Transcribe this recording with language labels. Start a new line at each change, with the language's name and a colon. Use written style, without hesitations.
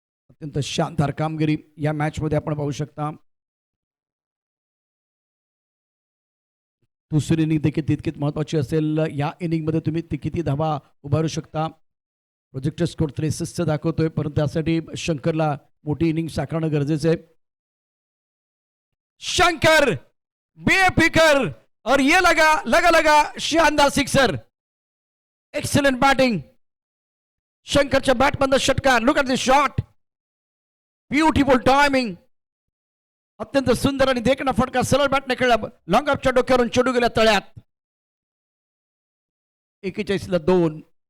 Marathi: अत्यंत शानदार कामगिरी या मॅच मध्ये आपण पाहू शकता. दुसरी इनिंग देखील तितकीच महत्त्वाची असेल. या इनिंगमध्ये तुम्ही किती धावा उभारू शकता. प्रोजेक्टर स्कोर 63 दाखवतोय, परंतु त्यासाठी शंकरला मोठी इनिंग साकारणं गरजेचं आहे.
Hindi: शंकर बेफिकर, और ये लगा लगा लगा शानदार सिक्सर.
English: Excellent batting.
Marathi: शंकरच्या बॅटमधनं षटकार.
English: Look at the shot. Beautiful timing.
Marathi: अत्यंत सुंदर आणि देखणा फटका सरळ बॅटने खेळला. लॉंग ऑफच्या डोक्यावरून चढू गेल्या तळ्यात. 41-2.